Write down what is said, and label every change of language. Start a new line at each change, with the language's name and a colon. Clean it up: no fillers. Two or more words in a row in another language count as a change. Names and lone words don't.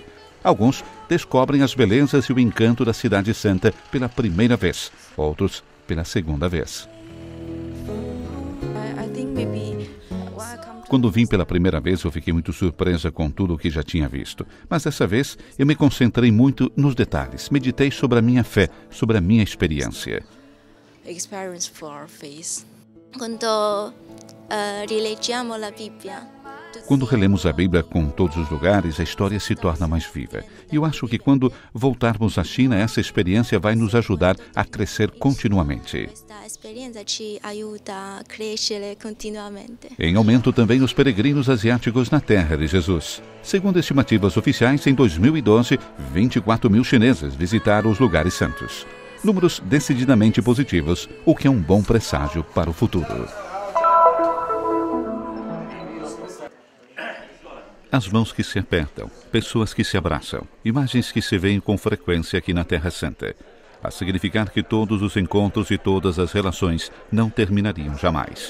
Portuguese: Alguns descobrem as belezas e o encanto da Cidade Santa pela primeira vez, outros pela segunda vez. Quando vim pela primeira vez, eu fiquei muito surpresa com tudo o que já tinha visto. Mas dessa vez, eu me concentrei muito nos detalhes. Meditei sobre a minha fé, sobre a minha experiência.
English: Experience for our faith.
Italian: Quando rileggiamo la Bibbia.
Portuguese: Quando relemos a Bíblia com todos os lugares, a história se torna mais viva. E eu acho que quando voltarmos à China, essa experiência vai nos ajudar a crescer continuamente. Esta experiência
Italian: ci aiuta a crescere continuamente.
Portuguese: Em aumento também os peregrinos asiáticos na Terra de Jesus. Segundo estimativas oficiais, em 2012, 24 mil chineses visitaram os lugares santos. Números decididamente positivos, o que é um bom presságio para o futuro. As mãos que se apertam, pessoas que se abraçam, imagens que se veem com frequência aqui na Terra Santa, a significar que todos os encontros e todas as relações não terminariam jamais.